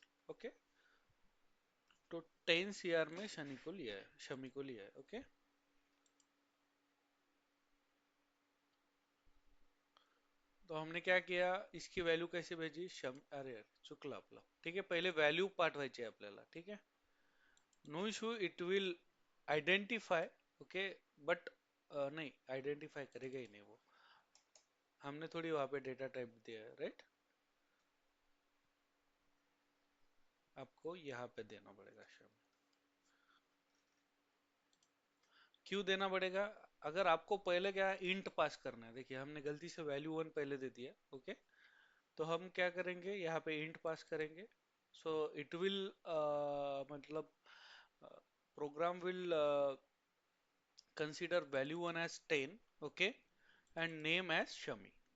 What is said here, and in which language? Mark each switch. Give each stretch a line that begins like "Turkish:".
Hindi: Okay, तो 10 CR में शनि को लिया है, शमी को लिया है. ओके, तो हमने क्या किया, इसकी वैल्यू कैसे भेजी, अरे यार
Marathi: चुकला आपला. ठीक आहे, पहिले व्हॅल्यू पाठवायची आहे आपल्याला. ठीक आहे,
English: No issue, it will identify.
Hindi: Okay, but नहीं आइडेंटिफाई करेगा ही नहीं वो, हमने थोड़ी वहां पे डेटा टाइप दिया है, राइट? आपको यहाँ पे देना पड़ेगा शम. क्यों देना पड़ेगा? अगर आपको पहले क्या इंट पास करना है, देखिए हमने गलती से वैल्यू 1 पहले दे दिया. ओके, तो हम क्या करेंगे, यहाँ पे इंट पास करेंगे.
English: so it will
Hindi: मतलब
English: Program will consider value 1 as 10, okay, and name as Shami.